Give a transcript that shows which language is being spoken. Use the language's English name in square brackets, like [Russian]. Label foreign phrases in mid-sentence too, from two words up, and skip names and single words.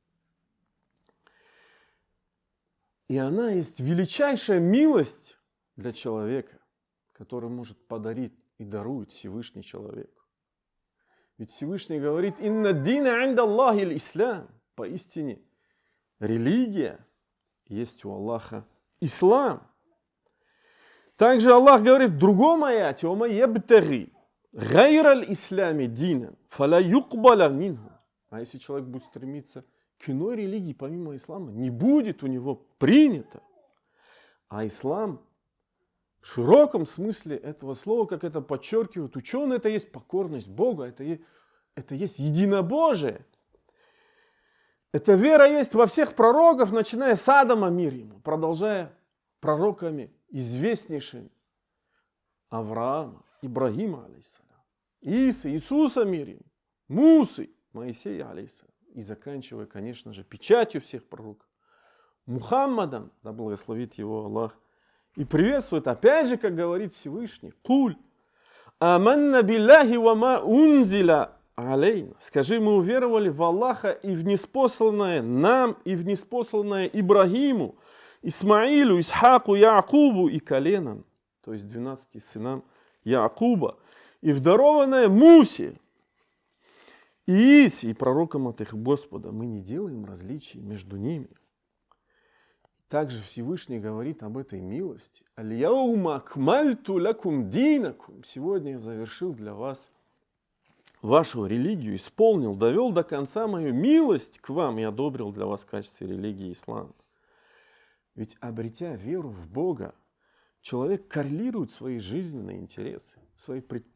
[Russian] И она есть величайшая милость для человека, которую может подарить и дарует Всевышний человеку. Ведь Всевышний говорит, [Arabic] «إن الدين عند الله الإسلام». [Russian] Поистине, религия есть у Аллаха ислам. Также Аллах говорит в другом аяте, [Arabic] «ومن يبتغ غير الإسلام دينا فلن يقبل منه». [Russian] А если человек будет стремиться к иной религии, помимо ислама, не будет у него принято. А ислам в широком смысле этого слова, как это подчеркивают ученые, это есть покорность Богу, это есть единобожие. Эта вера есть во всех пророков, начиная с Адама, мир ему, продолжая пророками известнейшими Авраама, Ибрагима, алейхиссалям, Иса, Иисуса, мир ему, Мусы, Моисея, алейхиссалям. И заканчивая, конечно же, печатью всех пророков, Мухаммадом, да благословит его Аллах, и приветствует, опять же, как говорит Всевышний, [Arabic] «قل آمنا بالله وما أنزل علينا». [Russian] Скажи, мы уверовали в Аллаха и в ниспосланное нам, и в ниспосланное Ибрагиму, Исмаилу, Исхаку, Яакубу и коленам, то есть 12 сынам Яакуба, и в дарованное Мусе, и Иисе, и пророкам от их Господа. Мы не делаем различий между ними. Также Всевышний говорит об этой милости. [Arabic] «اليوم أكملت لكم دينكم». [Russian] Сегодня я завершил для вас вашу религию, исполнил, довел до конца мою милость к вам и одобрил для вас в качестве религии ислам. Ведь обретя веру в Бога, человек коррелирует свои жизненные интересы, свои предпочтения.